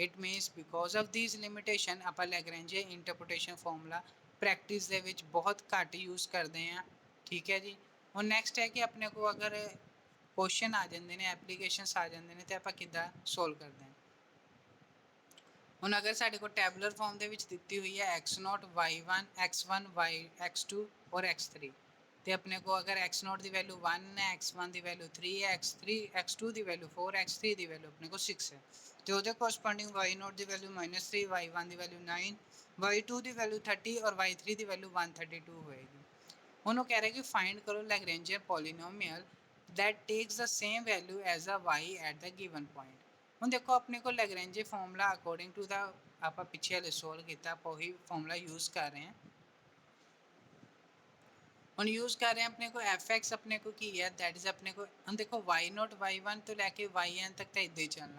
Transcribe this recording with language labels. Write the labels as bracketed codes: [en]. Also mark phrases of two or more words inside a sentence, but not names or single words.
[en] It means because of this limitation ਆਪਾਂ Lagrangian interpretation formula practice [pa] ਦੇ ਵਿੱਚ ਬਹੁਤ ਘੱਟ ਯੂਜ਼ ਕਰਦੇ ਹਾਂ। ਠੀਕ ਹੈ ਜੀ। ਹੁਣ ਨੈਕਸਟ ਹੈ ਕਿ ਆਪਣੇ ਕੋਲ ਅਗਰ ਕੁਐਸਚਨ ਆ ਜਾਂਦੇ ਨੇ ਐਪਲੀਕੇਸ਼ਨਸ ਆ ਜਾਂਦੇ ਨੇ ਤੇ ਆਪਾਂ ਕਿੱਦਾਂ ਸੋਲਵ ਕਰਦੇ ਹਾਂ। ਹੁਣ ਅਗਰ ਸਾਡੇ ਕੋਲ [en] tabular form [pa] ਦੇ ਵਿੱਚ ਦਿੱਤੀ ਹੋਈ ਹੈ x0 y1 x1 y x2 ਔਰ x3, ਤੇ ਆਪਣੇ ਕੋ ਅਗਰ x0 ਦੀ ਵੈਲਿਊ 1 ਹੈ, x1 ਦੀ ਵੈਲਿਊ 3 ਹੈ, x2 ਦੀ ਵੈਲਿਊ 4, x3 ਦੀ ਵੈਲਿਊ ਆਪਣੇ ਕੋ 6 ਹੈ ਤੇ ਉਹਦੇ ਕੋਰਸਪੋਂਡਿੰਗ y0 ਦੀ ਵੈਲਿਊ -3, y1 ਦੀ ਵੈਲਿਊ 9, y2 ਦੀ ਵੈਲਿਊ 30 ਔਰ y3 ਦੀ ਵੈਲਿਊ 132 ਹੋਏਗੀ। ਹੁਣ ਉਹ ਕਹਿ ਰਿਹਾ ਕਿ ਫਾਈਂਡ ਕਰੋ [en] Lagrangian polynomial that takes the same value as a y at the given point। [pa] ਹੁਣ ਦੇਖੋ ਆਪਣੇ ਕੋਲ ਲੈਗਰੈਂਜੇ [en] formula according to [pa] ਦਾ ਆਪਾਂ ਪਿੱਛੇ ਵਾਲੇ ਸੋਲਵ ਕੀਤਾ, ਆਪਾਂ ਉਹੀ [en] formula use [pa] ਕਰ ਰਹੇ ਹਾਂ। ਹੁਣ ਯੂਜ਼ ਕਰ ਰਹੇ ਹਾਂ ਆਪਣੇ ਕੋ fx ਆਪਣੇ ਕੋ ਕੀ ਹੈ [en] that is [pa] ਆਪਣੇ ਕੋ ਹੁਣ ਦੇਖੋ y0 y1 ਤੋਂ ਲੈ ਕੇ yn ਤੱਕ ਤਾਂ ਇਦਾਂ ਹੀ ਚੱਲਣਾ।